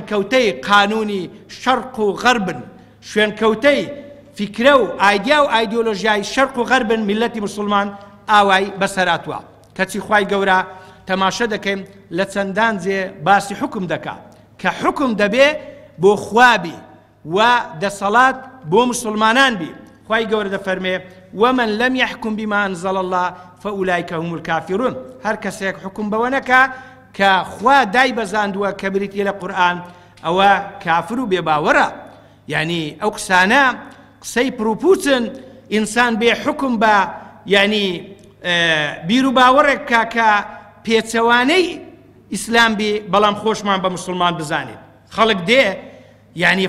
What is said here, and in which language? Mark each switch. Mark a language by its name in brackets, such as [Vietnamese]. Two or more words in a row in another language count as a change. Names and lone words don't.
[Central Kurdish] کەوتەی قانونی شەرق و غەربن شوێن کەوتەی فیکرە و ئایدیا و ئایدیۆلۆژیای شەرق و غەربن میلەتی موسڵمان ئاوای بەسەراتوە کەچی خوای گەورە تەماشە دەکەین لە چەندان جێ باسی حکم دەکات کە حکم دەبێ بۆ خوابی و دەسەڵات بۆ مسلمانان بی خوای گەورە دەفەرمێ [Arabic] ومن لم يحكم بما أنزل الله فأولئك هم الكافرون [Central Kurdish] هەر کەسێک حکم بەوە نەکا کە خوا دای بەزاندووە کە بریتیە لە قورئان ئەوە کافر و بێباوەڕە یعنی ئەو قسانە قسەی پرۆپوچن ئینسان بێ حکم بە یعنی بیر و باوەڕێک کە پێچەوانەی ئیسلام بێ بەڵام خۆشمان بە مسلمان بزانێت خەڵک دێ یعنی